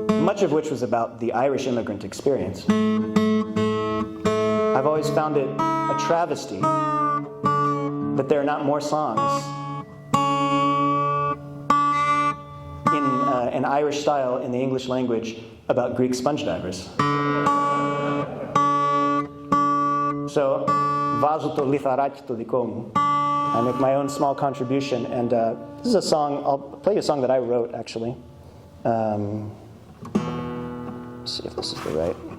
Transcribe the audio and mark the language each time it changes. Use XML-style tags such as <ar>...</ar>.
<en>much of which was about the Irish immigrant experience, I've always found it a travesty that there are not more songs in an Irish style in the English language about Greek sponge divers.</en> <el>So, βάζω το λιθαράκι το δικό μου.</el> <en>I make my own small contribution, and this is a song, I'll play you a song that I wrote, actually. Let's see if this is the right.</en>